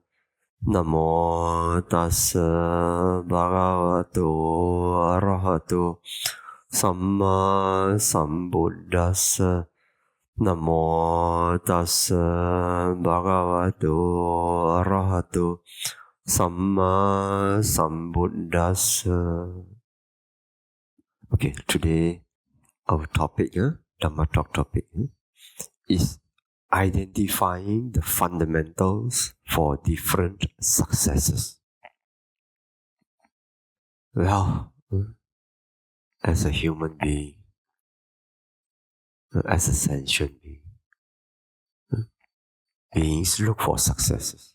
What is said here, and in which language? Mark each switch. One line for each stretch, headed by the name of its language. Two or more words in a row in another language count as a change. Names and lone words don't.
Pali: Namo tassa bhagavato arahato samma sambuddhassa. Namo tassa bhagavato arahato samma sambuddhassa.
English: Okay, today our topic, Dhamma talk topic, is identifying the fundamentals for different successes. Well, as a human being, as a sentient being, beings look for successes.